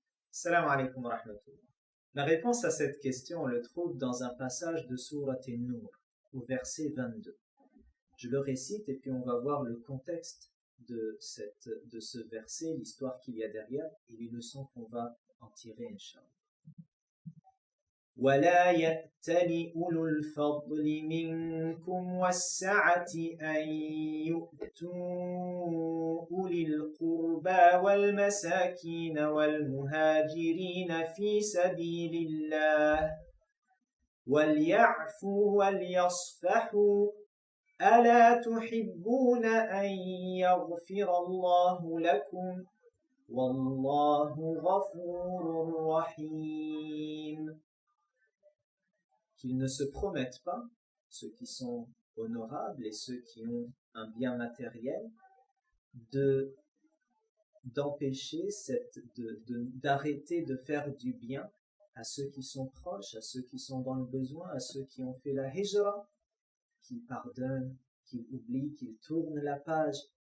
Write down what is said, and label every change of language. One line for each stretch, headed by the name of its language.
French: Salam alaikum wa rahmatullah. La réponse à cette question, on le trouve dans un passage de Sourate An-Nur, au verset 22. Je le récite et puis on va voir le contexte de ce verset, l'histoire qu'il y a derrière et les leçons qu'on va en tirer, Inch'Allah.
Arabic: ولا يأتل أولو الفضل منكم والسعة أن يؤتوا أولي القربى والمساكين والمهاجرين في سبيل الله وليعفوا وليصفحوا ألا تحبون أن يغفر الله لكم والله غفور رحيم.
French: Qu'ils ne se promettent pas, ceux qui sont honorables et ceux qui ont un bien matériel, d'empêcher d'arrêter de faire du bien à ceux qui sont proches, à ceux qui sont dans le besoin, à ceux qui ont fait la hijra, qu'ils pardonnent, qu'ils oublient, qu'ils tournent la page.